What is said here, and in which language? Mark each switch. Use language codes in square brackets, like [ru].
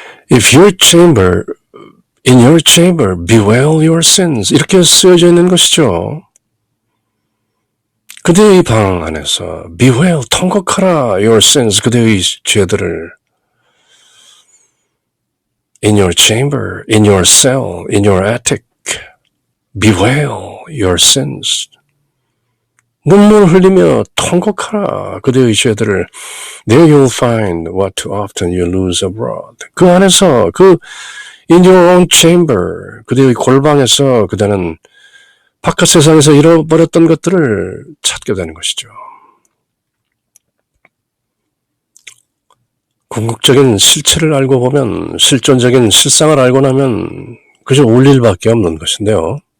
[en] If in your chamber, bewail your sins. [ko] 이렇게 쓰여져 있는 것이죠. 그대의 방 안에서 bewail, 통곡하라 [en] your sins, [ko] 그대의 죄들을. [en] In your chamber, in your cell, in your attic, bewail your sins. [ko] 눈물 흘리며 통곡하라 그대의 죄들을. [en] There you'll find what too often you lose abroad. [ko] 그 안에서 [en] in your own chamber, [ko] 그대의 골방에서 그대는 바깥 세상에서 잃어버렸던 것들을 찾게 되는 것이죠. 궁극적인 실체를 알고 보면, 실존적인 실상을 알고 나면 그저 울 일밖에 없는 것인데요.